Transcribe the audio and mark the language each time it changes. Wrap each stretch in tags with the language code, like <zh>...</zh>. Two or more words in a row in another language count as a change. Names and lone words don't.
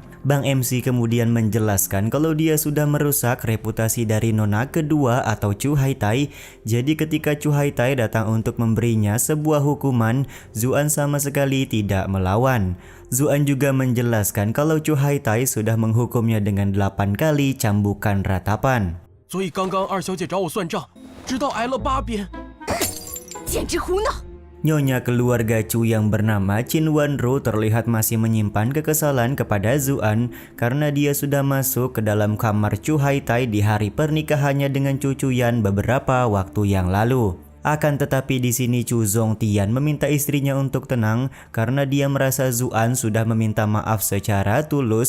<id>Bang MC kemudian menjelaskan kalau dia sudah merusak reputasi dari nona kedua atau Chu Haitai. Jadi ketika Chu Haitai datang untuk memberinya sebuah hukuman, Zuan sama sekali tidak melawan. Zuan juga menjelaskan kalau Chu Haitai sudah menghukumnya dengan 8 kali cambukan ratapan.</id> <zh>所以刚刚二小姐找我算账，直到挨了8鞭。简直胡闹！</zh> <id>Nyonya keluarga Chu yang bernama Qin Wanru terlihat masih menyimpan kekesalan kepada Zuan karena dia sudah masuk ke dalam kamar Chu Haitai di hari pernikahannya dengan Chu Chuyan beberapa waktu yang lalu. Akan tetapi di sini Chu Zongtian meminta istrinya untuk tenang karena dia merasa Zuan sudah meminta maaf secara tulus.</id>